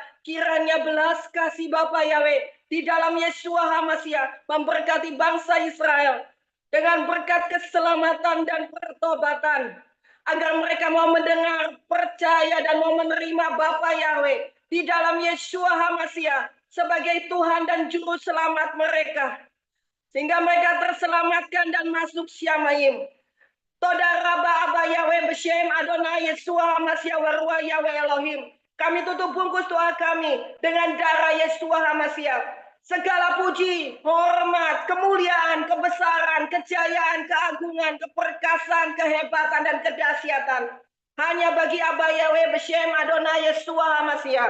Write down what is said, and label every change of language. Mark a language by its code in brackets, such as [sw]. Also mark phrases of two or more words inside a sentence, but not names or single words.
[id] Kiranya belas kasih Bapa Yahweh di dalam Yesua HaMashiach memberkati bangsa Israel dengan berkat keselamatan dan pertobatan, agar mereka mau mendengar, percaya, dan mau menerima Bapa Yahweh di dalam Yesua HaMashiach sebagai Tuhan dan Juru Selamat mereka, sehingga mereka terselamatkan dan masuk Syamayim. [he] תודה רבה אבא יהוה בשם אדוני ישוע המשיח וברוך יהוה אלוהים. [id] Kami tutup bungkus doa kami dengan darah Yesua HaMashiach. Segala puji, hormat, kemuliaan, kebesaran, kejayaan, keagungan, keperkasaan, kehebatan, dan kedahsyatan hanya bagi Abba Yahweh [he] בשם אדוני [id] Yesua HaMashiach.